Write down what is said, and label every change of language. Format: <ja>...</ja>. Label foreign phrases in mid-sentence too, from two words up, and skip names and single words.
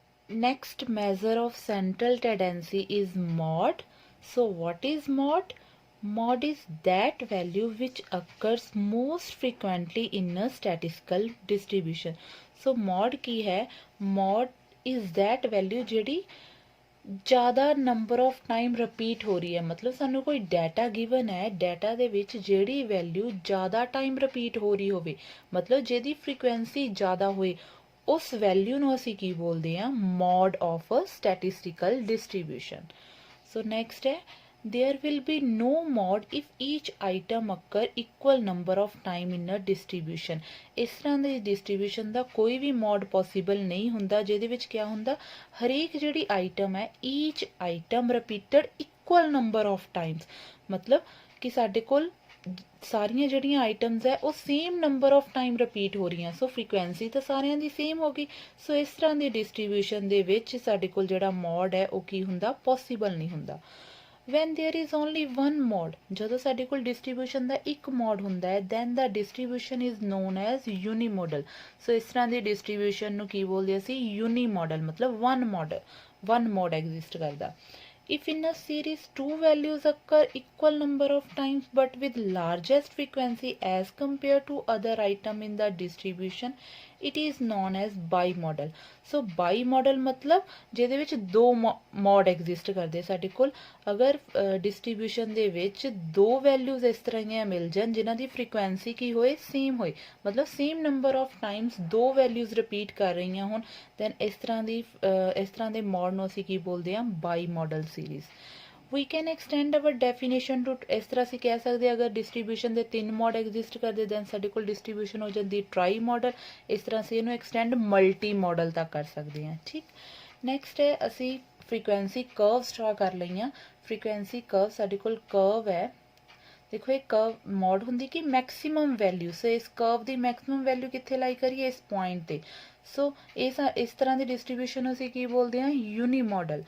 <en>next measure of central tendency is mod. So what is mod? Mod is that value which occurs most frequently in a statistical distribution. So mod</en> <pa>ਕੀ ਹੈ?</pa> <en>Mod is that value</en> <pa>ਜਿਹੜੀ ज़्यादा</pa> <en>number of time repeat</en> <pa>ਹੋ ਰਹੀ ਹੈ। ਮਤਲਬ ਸਾਨੂੰ ਕੋਈ</pa> <en>data given</en> <pa>ਹੈ, ਡਾਟਾ ਦੇ ਵਿੱਚ ਜਿਹੜੀ ਵੈਲਿਊ ਜ਼ਿਆਦਾ</pa> <en>time repeat</en> <pa>ਹੋ ਰਹੀ ਹੋਵੇ, ਮਤਲਬ ਜਿਹਦੀ ਫ੍ਰੀਕੁਐਂਸੀ ਜ਼ਿਆਦਾ ਹੋਏ, ਉਸ ਵੈਲਿਊ ਨੂੰ ਅਸੀ ਕੀ ਬੋਲਤੇ ਹੈਂ?</pa> <en>mod of a statistical distribution. so next</en> <pa>है,</pa> <en>there will be no mod if each item occur equal number of time in a distribution।</en> <pa>ਇਸ ਤਰ੍ਹਾਂ ਦੀ distribution ਦਾ ਕੋਈ ਵੀ mod possible ਨਹੀਂ ਹੁੰਦਾ ਜਿਹਦੇ ਵਿੱਚ ਕਿਆ ਹੁੰਦਾ, ਹਰੇਕ ਜਿਹੜੀ item ਹੈ</pa> <en>each item repeated equal number of times।</en> <pa>मतलब ਕਿ ਸਾਡੇ ਕੋਲ ਸਾਰੀਆਂ ਜਿਹੜੀਆਂ ਆਈਟਮਸ ਹੈ ਉਹ</pa> <en>same number of time repeat</en> <pa>ਹੋ ਰਹੀਆਂ। ਸੋ ਫ੍ਰੀਕੁਐਂਸੀ ਤਾਂ ਸਾਰਿਆਂ ਦੀ ਸੇਮ ਹੋ ਗਈ। ਸੋ ਇਸ ਤਰ੍ਹਾਂ ਦੀ ਡਿਸਟ੍ਰੀਬਿਊਸ਼ਨ ਦੇ ਵਿੱਚ ਸਾਡੇ ਕੋਲ ਜਿਹੜਾ ਮੋਡ ਹੈ ਉਹ ਕੀ ਹੁੰਦਾ, ਪੋਸੀਬਲ ਨਹੀਂ ਹੁੰਦਾ।</pa> <en>when there is only one mod,</en> <pa>ਜਦੋਂ ਸਾਡੇ ਕੋਲ distribution ਦਾ ਇੱਕ mod ਹੁੰਦਾ ਹੈ,</pa> <en>then the distribution is known as unimodal।</en> <pa>ਸੋ ਇਸ ਤਰ੍ਹਾਂ ਦੀ distribution ਨੂੰ ਕੀ ਬੋਲਦੇ ਅਸੀਂ? unimodal। ਮਤਲਬ</pa> <en>one mod exist</en> <pa>ਕਰਦਾ।</pa> <en>if in a series two values occur equal number of times but with largest frequency as compared to other item in the distribution, it is known as bimodal। so bimodal</en> <pa>मतलब ਜਿਹਦੇ ਵਿੱਚ ਦੋ</pa> <en>mode exist</en> <pa>ਕਰਦੇ ਸਾਡੇ ਕੋਲ। ਅਗਰ ਡਿਸਟ੍ਰੀਬਿਊਸ਼ਨ ਦੇ ਵਿੱਚ ਦੋ</pa> <en>values is</en> <pa>ਤਰ੍ਹਾਂ ਦੀਆਂ ਮਿਲ ਜਾਣ ਜਿਨ੍ਹਾਂ ਦੀ ਫ੍ਰੀਕੁਐਂਸੀ ਕੀ ਹੋਏ, ਸੇਮ ਹੋਏ, ਮਤਲਬ</pa> <en>same number of times</en> <pa>ਦੋ</pa> <en>values repeat</en> <pa>ਕਰ ਰਹੀਆਂ ਹੋਣ, ਦੈਨ ਇਸ ਤਰ੍ਹਾਂ ਦੇ ਮੋਡ ਨੂੰ ਅਸੀਂ ਕੀ ਬੋਲਦੇ ਹਾਂ?</pa> <en>bimodal series. we can extend our definition to</en> <pa>ਇਸ ਤਰ੍ਹਾਂ ਅਸੀਂ ਕਹਿ ਸਕਦੇ ਹਾਂ, ਅਗਰ ਡਿਸਟ੍ਰੀਬਿਊਸ਼ਨ ਦੇ ਤਿੰਨ</pa> <en>mode exist</en> <pa>ਕਰਦੇ ਦੈਨ ਸਾਡੇ ਕੋਲ ਡਿਸਟ੍ਰੀਬਿਊਸ਼ਨ ਹੋ ਜਾਂਦੀ</pa> <en>trimodal.</en> <pa>ਇਸ ਤਰ੍ਹਾਂ ਅਸੀਂ ਇਹਨੂੰ</pa> <en>extend multimodal</en> <pa>ਤੱਕ ਕਰ ਸਕਦੇ ਹਾਂ। ਠੀਕ, ਨੈਕਸਟ ਹੈ ਅਸੀਂ</pa> <en>frequency curves draw</en> <pa>ਕਰ ਲਈਆਂ।</pa> <en>frequency curve</en> <pa>ਸਾਡੇ ਕੋਲ ਕਰਵ ਹੈ, ਦੇਖੋ ਇੱਕ</pa> <en>curve mode</en> <pa>ਹੁੰਦੀ ਕਿ</pa> <en>maximum value.</en> <pa>ਸੋ ਇਸ ਕਰਵ ਦੀ</pa> <en>maximum value</en> <pa>ਕਿੱਥੇ ਲਾਈ ਕਰੀਏ? ਇਸ ਪੌਇੰਟ ਤੇ। ਸੋ ਇਸ ਤਰ੍ਹਾਂ ਕੀ ਡਿਸਟ੍ਰੀਬਿਊਸ਼ਨ ਅਸੀਂ ਕੀ ਬੋਲਤੇ ਹੈਂ?</pa> <en>uni modal.</en>